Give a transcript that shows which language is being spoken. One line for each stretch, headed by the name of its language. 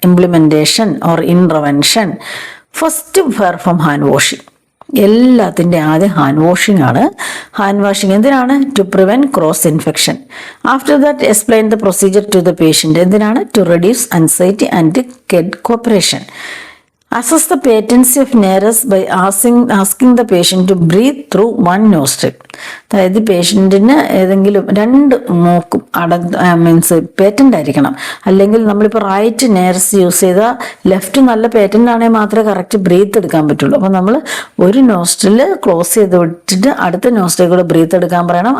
English: Implementation or intervention. First perform hand washing.
Malayalam: എല്ലാത്തിൻ്റെ ആദ്യം hand washing ആണ്. ഹാൻഡ് വാഷിംഗ് എന്തിനാണ്?
English: To prevent cross infection. After that explain the procedure to the patient.
Malayalam: എന്തിനാണ്?
English: To reduce anxiety and get cooperation. Assess the patency of NARES by asking the patient to breathe through one nostril.
Malayalam: അതായത് പേഷ്യൻറ്റിന് ഏതെങ്കിലും 2 മൂക്കും means patent ആയിരിക്കണം. അല്ലെങ്കിൽ നമ്മളിപ്പോൾ right നേർസ് use ചെയ്താൽ left നല്ല patent ആണെങ്കിൽ മാത്രമേ കറക്റ്റ് ബ്രീത്ത് എടുക്കാൻ പറ്റുള്ളൂ. അപ്പോൾ നമ്മൾ ഒരു നോസ്ട്രിൽ ക്ലോസ് ചെയ്ത് വിട്ടിട്ട് അടുത്ത നോസ്ട്രിൽ കൂടെ ബ്രീത്ത് എടുക്കാൻ പറയണം.